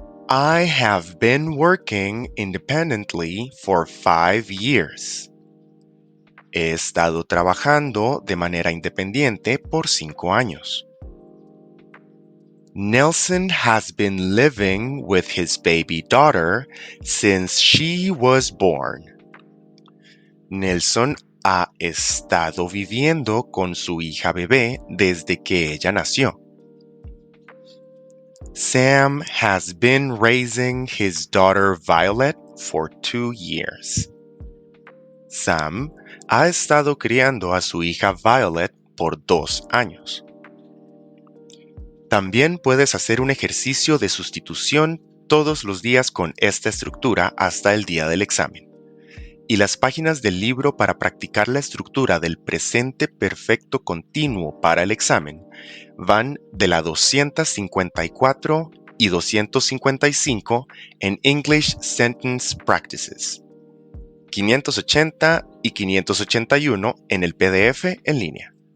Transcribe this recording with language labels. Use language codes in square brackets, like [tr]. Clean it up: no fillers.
[en] I have been working independently for 5 years. [es] He estado trabajando de manera independiente por 5 años. [en] Nelson has been living with his baby daughter since she was born. Nelson [es] ha estado viviendo con su hija bebé desde que ella nació. [en] Sam has been raising his daughter Violet for 2 years. [es] Sam ha estado criando a su hija Violet por 2 años. También puedes hacer un ejercicio de sustitución todos los días con esta estructura hasta el día del examen. Y las páginas del libro para practicar la estructura del presente perfecto continuo para el examen van de la 254 y 255 en English Sentence Practices, 580 y 581 en el PDF en línea.